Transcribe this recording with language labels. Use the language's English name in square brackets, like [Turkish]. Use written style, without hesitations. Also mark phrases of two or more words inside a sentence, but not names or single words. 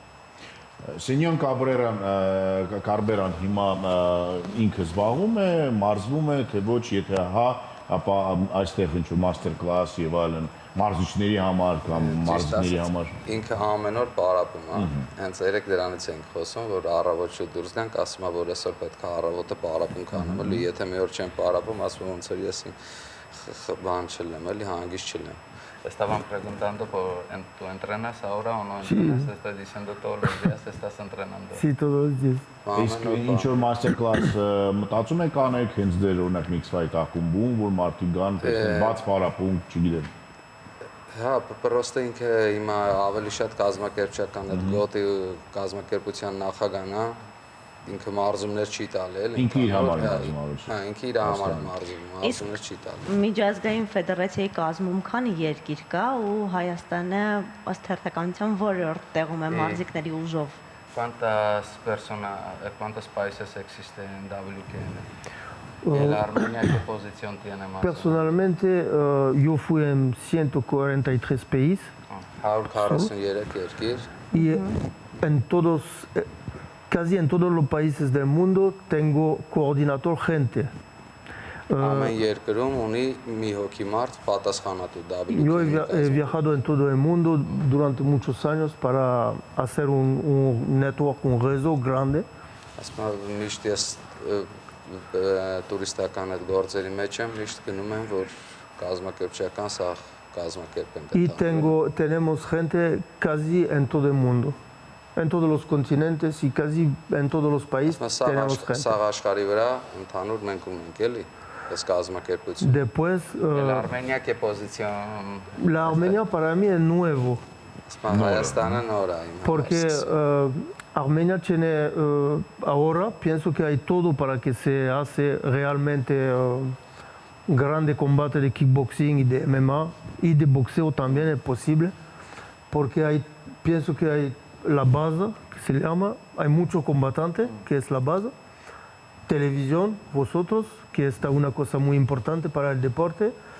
[Armenian] Սենյոր Կարբերան հիմա ինքը զբաղվում է, մարզվում է, թե ոչ, եթե հա, ապա այստեղ ինչ-որ [English] master class [Armenian] եւ այլն մարզիչների համար կամ մարզիկների համար։ Ինքը ամեն օր պարապում է։ Հենց երեք դրանից ենք խոսում, որ առավոտ շուտ դուրս գանք, ասում է, որ այսօր պետք է առավոտը պարապում կանեմ, էլի, եթե մի օր չեմ պարապում, ասում ոնց որ ես բան չլեմ, էլի, հանգիստ չլեմ։ [Spanish] Estaban preguntando ¿tú entrenas ahora o no entrenas? Te está diciendo todos los días estás entrenando. Sí, todos los días. [Armenian] Իսկ ինչ որ [English] master class [Armenian] մտածում եք անեք հենց դեր օրինակ [English] mix fight [Armenian] ակումբում, որ մարդիկ գան, տեսնեն բաց պարապում, չգիտեմ։ Հա, պրոստը ինքը հիմա ավելի շատ կազմակերպչական այդ գոտի կազմակերպության նախագահն է, ինքը մարզումներ չի տալի, էլի։ Ինքը իր համար մարզում ավելի։ Հա, ինքը իր համար մարզում, մարզումներ չի տալի։ Միջազգային ֆեդերացիայի կազմում քանի երկիր կա ու Հայաստանը ըստ հերթականության որրորդ տեղում է մարզիկների ուժով։ [Spanish] ¿Cuántos países existen en WKN? ¿Y la Armenia qué posición tiene más? Personalmente, yo fui en 143 países [Armenian] 143 երկիր։ [Spanish] y en todos, casi en todos los países del mundo tengo coordinador gente. [Armenian] Ամեն երկրում ունի մի հոգի մարդ պատասխանատու [Spanish] Yo he [Armenian] WKN-ի։ [Spanish] viajado en todo el mundo durante muchos años para hacer un network, un réseau grande. [Armenian] Ասում եմ միշտ ես տուրիստական այդ գործերի մեջ եմ, միշտ գնում եմ, որ կազմակերպչական սա կազմակերպեն։ [Spanish] Y tenemos gente casi en todo el mundo, en todos los continentes y casi en todos los países tenemos gente. [Armenian] Սաղ աշխարհի վրա ընդհանուր մենք ունենք էլի, այս կազմակերպություն։ [Spanish] Después, ¿La Armenia qué posición? la Armenia para mí es nuevo, [Armenian] Ասում եմ Հայաստանը նոր է իմ [Spanish] porque Armenia tiene, ahora pienso que hay todo para que se hace realmente grande combate de kickboxing y de MMA y de boxeo también es posible, porque pienso que hay la base, que se llama, hay muchos combatantes, que es la base, televisión, vosotros, que está una cosa muy importante para el deporte,